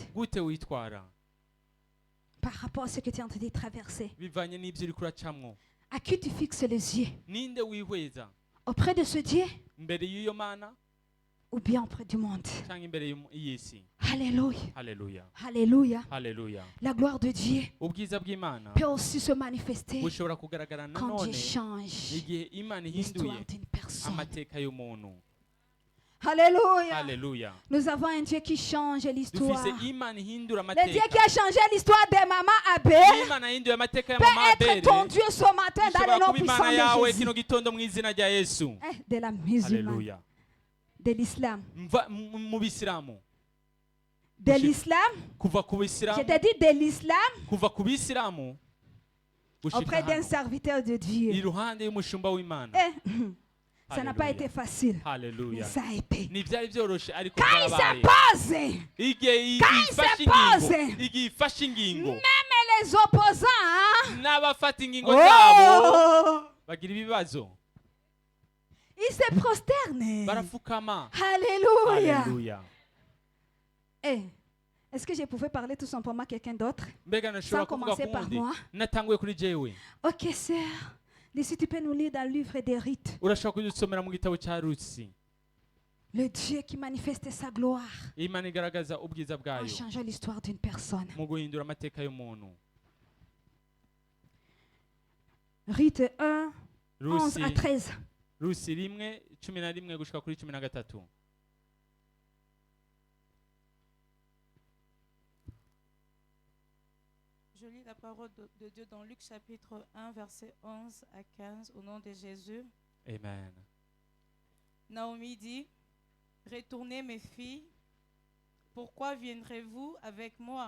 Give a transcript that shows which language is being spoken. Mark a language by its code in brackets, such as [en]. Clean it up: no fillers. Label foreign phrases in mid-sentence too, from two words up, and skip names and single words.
[rn] gute witwara [fr] par rapport à ce que tu es en train de traverser? [rn] bivanye n'ibyo uriko uracamwo? [fr] À qui tu fixes les yeux? [rn] ninde wihweza [fr] Auprès de ce Dieu [rn] imbere y'iyo mana [fr] ou bien auprès du monde? [rn] cyangwa imbere y'isi? [fr] Alléluia. [rn] Haleluya. [fr] Alléluia. [rn] Haleluya. [fr] La gloire de Dieu [rn] ubwiza bw'imana [fr] peut aussi se manifester [rn] bushobora kugaragara [fr] quand Dieu [rn] nanone [fr] change [rn] igihe imana [fr] l'histoire [rn] ihinduye [fr] d'une personne. [rn] amateka y'umuntu. [fr] Alléluia. [rn] Haleluya. [fr] Nous avons un Dieu qui change l'histoire. [rn] dufise imana ihindura [fr] Le Dieu [rn] amateka. [fr] qui a changé l'histoire de maman Abel [rn] imana yahinduye amateka ya [fr] peut [rn] mama [fr] être [rn] Abeli [fr] ton Dieu ce matin dans le [rn] ishobora [fr] nom [rn] kuba imana [fr] puissant [rn] yawe [fr] de Jésus. [rn] kino gitondo mu izina rya Yesu. [fr] De la musulmane, [rn] Haleluya. [fr] de l'islam. [rn] Mu bisilamu [fr] de l'islam, [rn] kuva ku [fr] je [rn] bisilamu [fr] t'ai dit de l'islam, [rn] kuva ku bisilamu gushika [fr] auprès d'un [rn] hano [fr] serviteur de Dieu. [rn] iruhande y'umushumba w'Imana. [fr] Ça n'a pas [rn] Hallelujah. [fr] été facile, mais [rn] Haleluya. [fr] ça a été. [rn] Ntibyari byoroshe ariko [fr] Quand il [rn] byabaye. [fr] se pose, [rn] Igihe [fr] Quand il [rn] ifashe [fr] se [rn] ingingo [fr] pose. [rn] igihe ifashe ingingo [fr] même les opposants, [rn] n'abafata ingingo zabo oh, bagira ibibazo [fr] ils se prosternent. [rn] barafukama. [fr] Alléluia. [rn] Haleluya. [fr] Eh, est-ce que je pouvais parler tout simplement à quelqu'un d'autre? [rn] Mbega nashobora [fr] Sans [rn] kuvuga [fr] commencer [rn] ku [fr] par [rn] wundi [fr] moi. [rn] natanguye kuri jewe. [fr] Ok, sœur. D'ici, tu peux nous lire dans le livre des rites. [rn] Urashobora kudusomera mu gitabo cya Rusi. [fr] Le Dieu qui manifeste sa gloire [rn] Imana igaragaza ubwiza [fr] en [rn] bwayo [fr] changeant l'histoire d'une personne. [rn] mu guhindura amateka y'umuntu. [fr] Rite 1, 11 [rn] Rusi [fr] à 13. [rn] Rusi 1:11 gushika kuri 13. [fr] Je lis la parole de Dieu dans Luc chapitre 1, verset 11 à 15, au nom de Jésus. Amen. Naomi dit, retournez mes filles, pourquoi viendrez-vous avec moi?